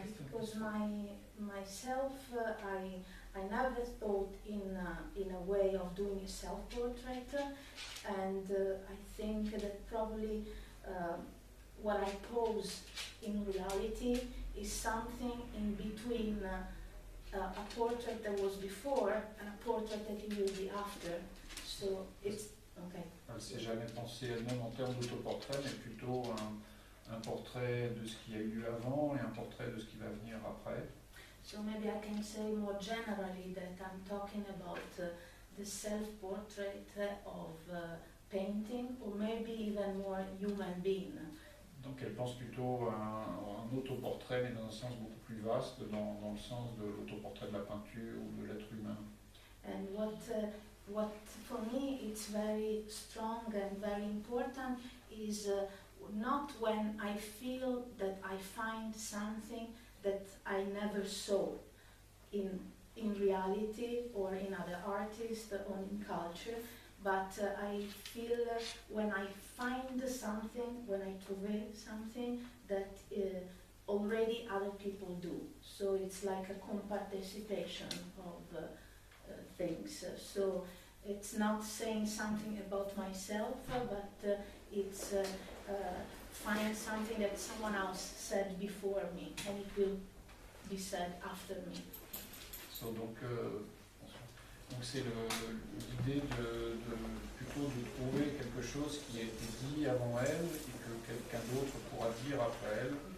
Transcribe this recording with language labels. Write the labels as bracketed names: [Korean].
[English] Because myself, I never thought in a way of doing a self-portrait, and I think that probably what I pose in reality is something in between a portrait that was before and a portrait that it will be after. So it's okay. [French] Elle ne s'est jamais pensée elle-même en termes d'autoportrait, mais plutôt un portrait de ce qui a eu lieu avant et un portrait de ce qui va venir après. [English] So maybe I can say more generally that I'm talking about the self-portrait of painting, or maybe even more human being. [French] Donc elle pense plutôt à un autoportrait, mais dans un sens beaucoup plus vaste, dans le sens de l'autoportrait de la peinture ou de l'être humain. [English] And what for me it's very strong and very important is not when I feel that I find something that I never saw in reality or in other artists or in culture, but I feel when I find something, when I trouve something that already other people do. So it's like a comparticipation of things. So it's not saying something about myself, but it's find something that someone else said before me, and it will be said after me. [French] So, donc c'est l'idée plutôt de trouver quelque chose qui a été dit avant elle et que quelqu'un d'autre pourra dire après elle.